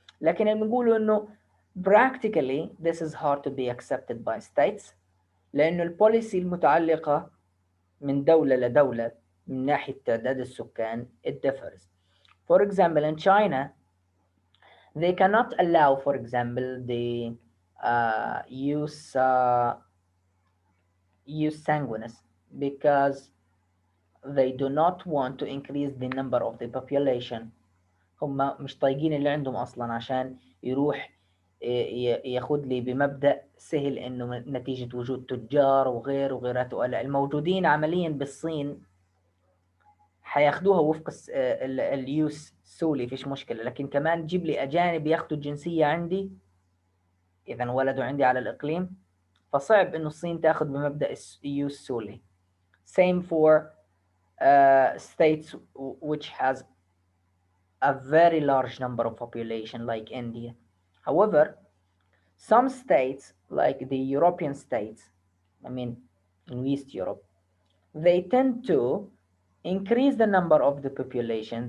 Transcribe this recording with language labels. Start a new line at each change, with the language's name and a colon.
Arabic: لكن بنقول إنه
English: practically this is hard to be accepted by states
Arabic: لأنه البوليسي المتعلقة من دولة لدولة من ناحية تعداد السكان
English: it differs. For example, in China, they cannot allow, for example, the use sanguinis because they do not want to increase the number of the population.
Arabic: هم مش طايقين اللي عندهم أصلا عشان يروح ياخد لي بمبدأ سهل إنه نتيجة وجود تجار وغير وغيراته. الموجودين عمليا بالصين حياخدوها وفق اليوس سولي، فيش مشكلة، لكن كمان تجيب لي أجانب ياخدوا الجنسية عندي إذا انولدوا عندي على الإقليم، فصعب إنه الصين تاخد بمبدأ اليوس سولي.
English: Same for states which has a very large number of population like India. However, some states like the European states, I mean in East Europe, they tend to increase the number of the population.